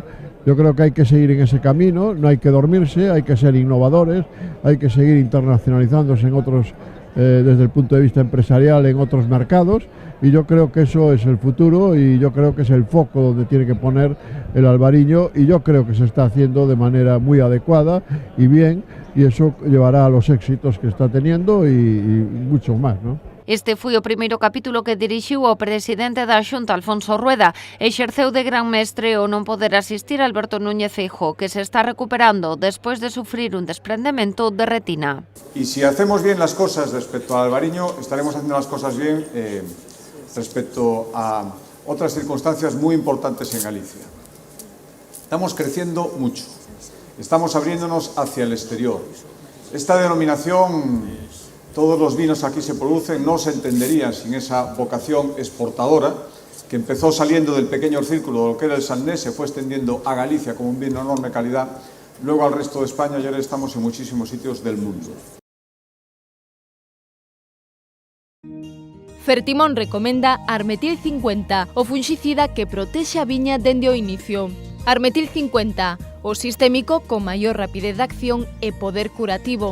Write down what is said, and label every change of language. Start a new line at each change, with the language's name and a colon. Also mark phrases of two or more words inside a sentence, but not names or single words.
Spanish: Yo creo que hay que seguir en ese camino, no hay que dormirse, hay que ser innovadores, hay que seguir internacionalizándose en otros desde el punto de vista empresarial en otros mercados, y yo creo que eso es el futuro y yo creo que es el foco donde tiene que poner el Albariño, y yo creo que se está haciendo de manera muy adecuada y bien, y eso llevará a los éxitos que está teniendo y mucho más, ¿no?
Galician: Este foi o primeiro capítulo que dirixiu o presidente da Xunta, Alfonso Rueda. Exerceu de gran mestre o non poder asistir Alberto Núñez Feijóo, que se está recuperando despois de sufrir un desprendemento de retina.
Spanish: Y si hacemos bien las cosas respecto al Albariño, estaremos haciendo las cosas bien respecto a otras circunstancias muy importantes en Galicia. Estamos creciendo mucho, estamos abriéndonos hacia el exterior. Esta denominación, todos los vinos aquí se producen, no se entenderían sin esa vocación exportadora que empezó saliendo del pequeño círculo de lo que era el Sandés, se fue extendiendo a Galicia como un vino de enorme calidad, luego al resto de España y ahora estamos en muchísimos sitios del mundo.
Galician: Fertimón recomenda Armetil 50, o funxicida que protexe a viña dende o inicio. Armetil 50, o sistémico con maior rapidez de acción e poder curativo.